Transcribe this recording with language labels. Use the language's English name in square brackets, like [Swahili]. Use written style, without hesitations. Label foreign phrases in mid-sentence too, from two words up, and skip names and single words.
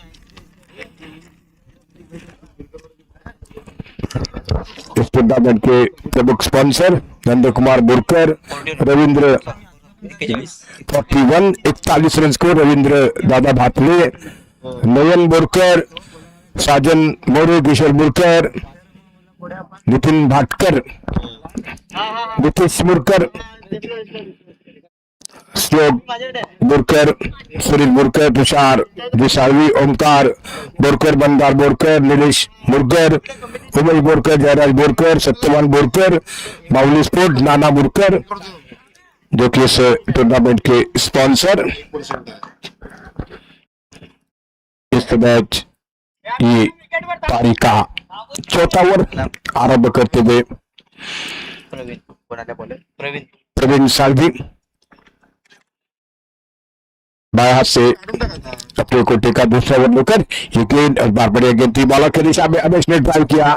[Hindi] इस टूर्नामेंट के प्रमुख स्पॉन्सर नंद कुमार बुरकर, रविंद्र 41 [English] run score, [Hindi] रविंद्र दादा भातले, नयन बुरकर, साजन मोरे, किशोर बुरकर, नितिन भाटकर, नीतीश बुरकर, श्लोक बुरकर, सुनील बुरकर, तुषार जिसावी, ओमकार बोरकर, बंदार बोरकर, नीलेश मुरकर, उमेश बोरकर, जयराज बोरकर, सत्यवान बोरकर, बाउली स्पोर्ट, नाना बोरकर, जो कि इस टूर्नामेंट के स्पॉन्सर। इस मैच ये पारी का चौथा ओवर आरंभ करते हुए प्रवीण सालवी बाएं हाथ से अपने कोटे का दूसरा ओवर लेकर ये गेंद इस बार बड़े गेंद थी, बॉलर की दिशा में अमेश ने ड्राइव किया।